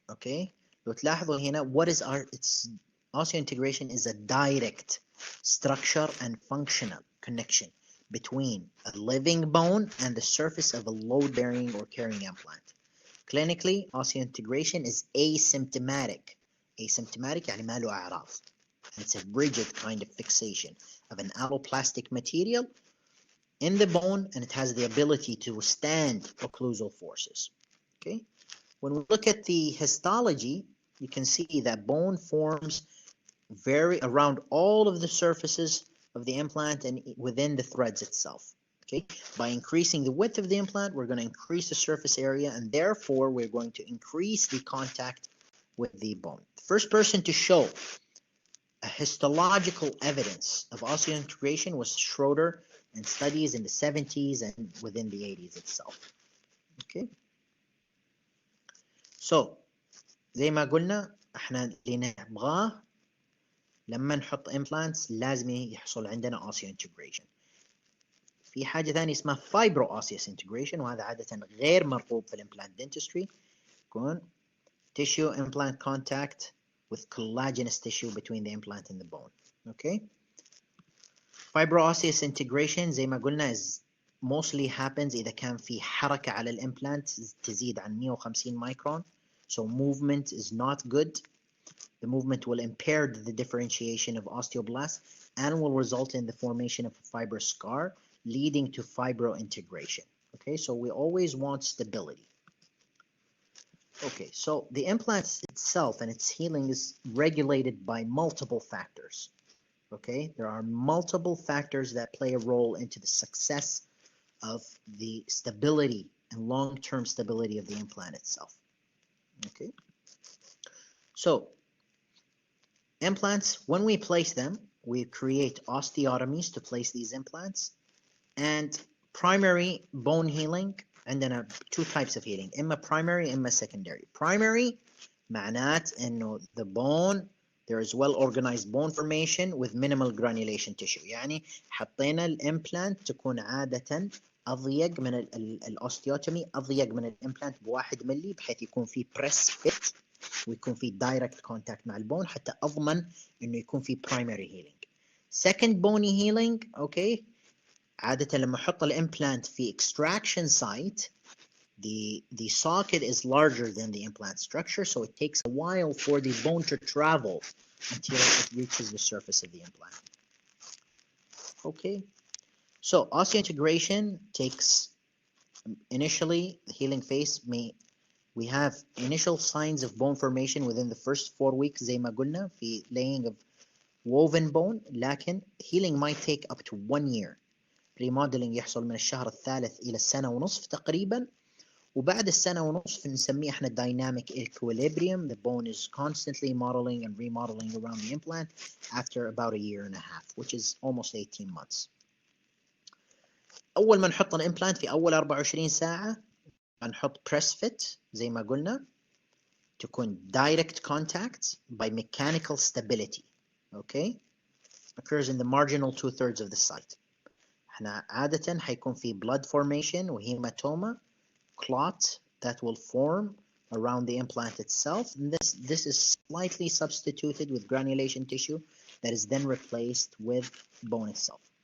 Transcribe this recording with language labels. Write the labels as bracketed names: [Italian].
[English] Okay, [Arabic] لو تلاحظوا هنا [English] what is its osseointegration is a direct structure and functional connection between a living bone and the surface of a load-bearing or carrying implant. Clinically, osseointegration is asymptomatic. [Arabic] Asymptomatic يعني ما له أعراض. [English] It's a rigid kind of fixation of an alloplastic material in the bone, and it has the ability to withstand occlusal forces. Okay, when we look at the histology, you can see that bone forms around all of the surfaces of the implant and within the threads itself. Okay, by increasing the width of the implant, we're going to increase the surface area, and therefore we're going to increase the contact with the bone. The first person to show a histological evidence of osseointegration was Schroeder, and studies in the 70s and within the 80s itself. [Arabic] Okay, so زي ما قلنا احنا اللي نبغاه لما نحط implants لازم يحصل عندنا osseointegration. في حاجة ثانية اسمها fibro-osseous integration، وهذا عادة غير مرغوب في الامبلانت dentistry. [English] يكون tissue implant contact with collagenous tissue between the implant and the bone. [Arabic] Okay, fibro-osseous integration زي ما قلنا [English] is mostly happens [Arabic] إذا كان في حركة على الامبلانت تزيد عن 150 micron. [English] So movement is not good. The movement will impair the differentiation of osteoblasts and will result in the formation of a fibrous scar, leading to fibrointegration. Okay, so we always want stability. Okay, so the implant itself and its healing is regulated by multiple factors. Okay, there are multiple factors that play a role into the success of the stability and long-term stability of the implant itself. Okay, so Implants, when we place them, we create osteotomies to place these implants, and primary bone healing. عندنا two types of healing, [Arabic] إما primary إما secondary. [English] Primary [Arabic] معنات إنه [English] the bone, there is well organized bone formation with minimal granulation tissue. [Arabic] يعني حطينا الامبلانت تكون عادة أضيق من الاوستيوتومي، أضيق من الامبلانت ب1 ملي، بحيث يكون في بريس فيت ويكون في دايركت كونتاكت مع البون حتى أضمن إنه يكون في primary healing. [English] Second bony healing, okay. [Arabic] عادة لما أحط الإمبلانت في [English] extraction site, the socket is larger than the implant structure, so it takes a while for the bone to travel until it reaches the surface of the implant. Okay, so osseointegration takes initially the healing phase. We have initial signs of bone formation within the first 4 weeks [Arabic] زي ما قلنا في [English] laying of woven bone، [Arabic] لكن [English] healing might take up to 1 year. [Arabic] remodeling يحصل من الشهر الثالث إلى السنة ونصف تقريبا، وبعد السنة ونصف نسميه احنا dynamic equilibrium. [English] The bone is constantly modeling and remodeling around the implant after about a year and a half, which is almost 18 months. [Arabic] أول ما نحط الإمبلانت في أول 24 ساعة هنحط press fit زي ما قلنا، تكون [English] direct contact by mechanical stability. Okay, occurs in the marginal 2/3 of the site. [Arabic] احنا عادة حيكون في blood formation وهيماتوما clot [English] that will form around the implant itself. And this is slightly substituted with granulation tissue that is then replaced with bone itself.